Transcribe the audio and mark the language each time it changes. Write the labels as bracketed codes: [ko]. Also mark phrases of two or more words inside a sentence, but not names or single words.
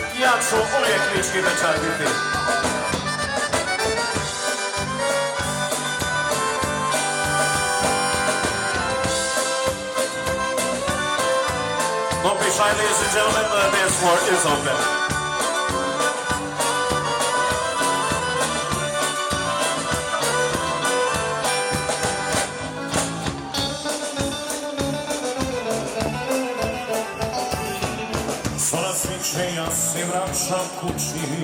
[hr] ja ću uvijek lički večar biti. [en] Don't be shy, ladies and gentlemen, the dance floor is open. [hr] Zora sviće, ja se vraćam kući.